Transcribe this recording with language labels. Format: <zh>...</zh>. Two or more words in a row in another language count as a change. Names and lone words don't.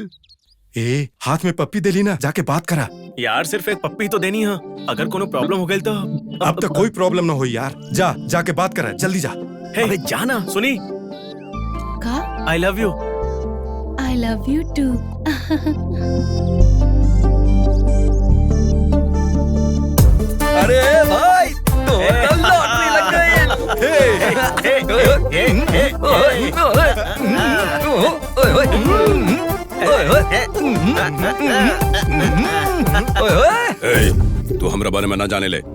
<bho>ए हाथ में पप्पी दे ली ना, जाके बात करा। यार सिर्फ एक पप्पी तो देनी है, अगर कोनो प्रॉब्लम हो गई तो। अब तक कोई प्रॉब्लम ना हो यार। जा जाके बात करा, जल्दी जा। अबे जाना। सुनी, का?</bho> <en>I love you. I love you too.</en> <bho>अरे भाई, तो लॉटरी लग गई। तू हमरा बारे में ना जाने ले।</bho>